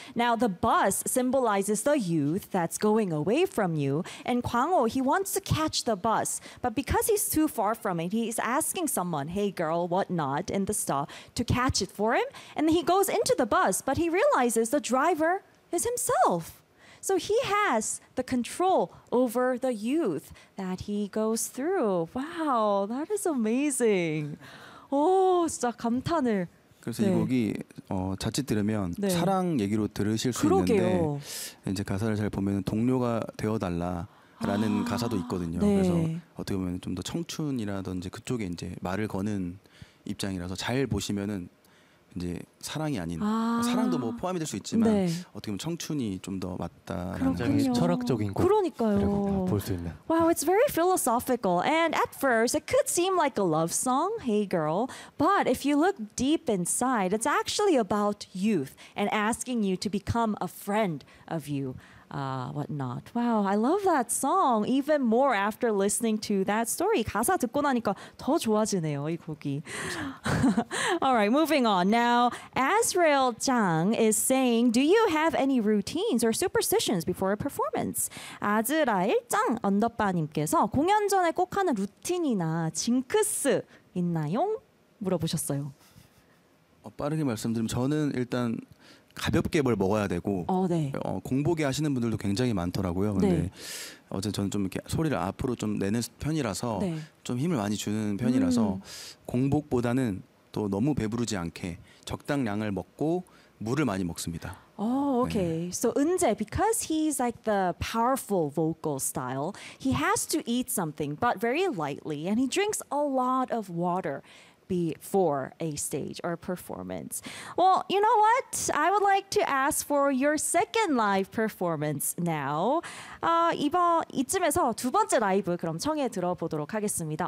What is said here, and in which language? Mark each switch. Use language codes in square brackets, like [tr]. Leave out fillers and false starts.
[en] Now the bus symbolizes the youth that's going away from you, and 광호, he wants to catch the bus, but because he's too far from it, he's asking someone, Hey Girl, whatnot, in the stop to catch it for him, and then he goes into the bus, but he realizes the driver is himself. So he has the control over the youth that he goes through. Wow, that is amazing. [ko] 오, 진짜 감탄을. 그래서 네. 이 곡이 자칫 들으면 네. 사랑 얘기로 들으실 수 그러게요. 있는데 이제 가사를 잘 보면 동료가 되어달라라는 가사도 있거든요. 네. 그래서 어떻게 보면 좀 더 청춘이라든지 그쪽에 이제 말을 거는 입장이라서 잘 보시면은 이제 사랑이 아닌 사랑도 뭐 포함이 될 수 있지만 네. 어떻게 보면 청춘이 좀 더 맞다라는 굉장히 철학적인 곡 그러니까요. 볼 수 있는. [en] Wow, it's very philosophical. And at first, it could seem like a love song, Hey Girl. But if you look deep inside, it's actually about youth and asking you to become a friend of you. Whatnot. Wow, I love that song even more after listening to that story. [ko] 가사 듣고 나니까 더 좋아지네요, 이 곡이. [en] All right, moving on. Now, Azrael Chang is saying, do you have any routines or superstitions before a performance? [ko] 아즈라엘 짱 언더바님께서 공연 전에 꼭 하는 루틴이나 징크스 있나요? 물어보셨어요. 빠르게 말씀드리면 저는 일단 가볍게 뭘 먹어야 되고 네. 공복에 하시는 분들도 굉장히 많더라고요. 근데 네. 어제 저는 좀 이렇게 소리를 앞으로 좀 내는 편이라서 네. 좀 힘을 많이 주는 편이라서 공복보다는 또 너무 배부르지 않게 적당량을 먹고 물을 많이 먹습니다. [en] Oh, okay. Yeah. So, 은재, because he's like the powerful vocal style, he has to eat something but very lightly and he drinks a lot of water. Before a stage or a performance. Well, you know what? I would like to ask for your second live performance now. [ko] 이쯤에서 두 번째 라이브 그럼 청해 들어보도록 하겠습니다.